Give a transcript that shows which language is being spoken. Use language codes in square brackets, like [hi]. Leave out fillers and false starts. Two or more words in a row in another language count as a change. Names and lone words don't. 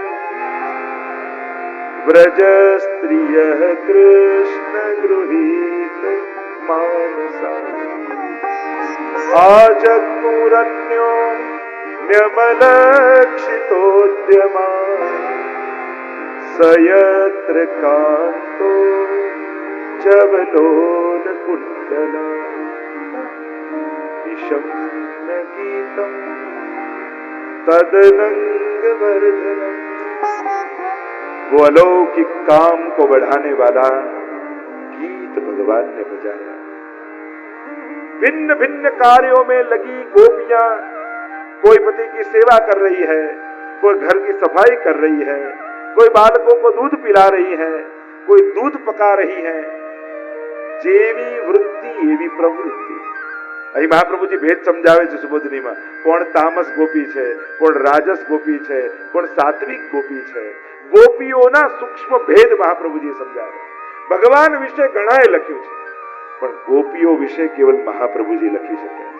[sa] व्रज स्त्रियः कृष्ण गृहीत मानसा आजग्मुरन्यो न्यमलक्षितोद्यमा सयत्र कांतो चवलोन कुंडला निशम्य गीतम तदनंग वर्धनम. [hi] वो अलौकिक काम को बढ़ाने वाला गीत भगवान ने बजाया. भिन्न भिन्न कार्यों में लगी गोपियां, कोई पति की सेवा कर रही है, कोई घर की सफाई कर रही है, कोई बालकों को दूध पिला रही है, कोई दूध पका रही है. [gu] જેવી વૃત્તિ એવી પ્રવૃત્તિ. અહીં મહાપ્રભુજી ભેદ સમજાવે છે સુબોધનીમાં. કોણ તામસ ગોપી છે, કોણ રાજસ ગોપી છે, કોણ સાત્વિક ગોપી છે. ગોપીઓના સૂક્ષ્મ ભેદ મહાપ્રભુજી સમજાવે. ભગવાન વિશે ઘણાએ લખ્યું છે, પણ ગોપીઓ વિશે કેવલ મહાપ્રભુજી લખી શકે છે.